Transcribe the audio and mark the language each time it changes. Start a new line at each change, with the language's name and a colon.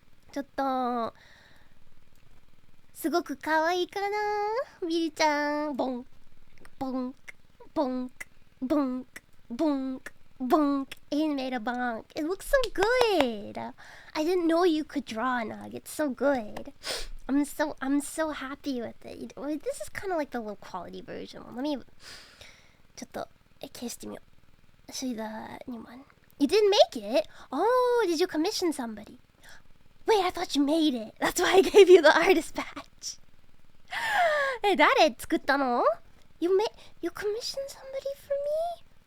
Japanese: ちょっとすごく可愛いかな、ビルちゃん。ボンボンボンボンボンボン
English: It made a bonk. It looks so good. I didn't know you could draw, Nug. It's so good. I'm so happy with it. This is kind of like the low quality version. Let me
Japanese: ちょっと消してみよう。
English: Show you the new one. You didn't make it? Oh, did you commission somebody? Wait, I thought you made it. That's why I gave you the artist badge.
Japanese: Hey, 誰作ったの?
English: You commissioned somebody for me?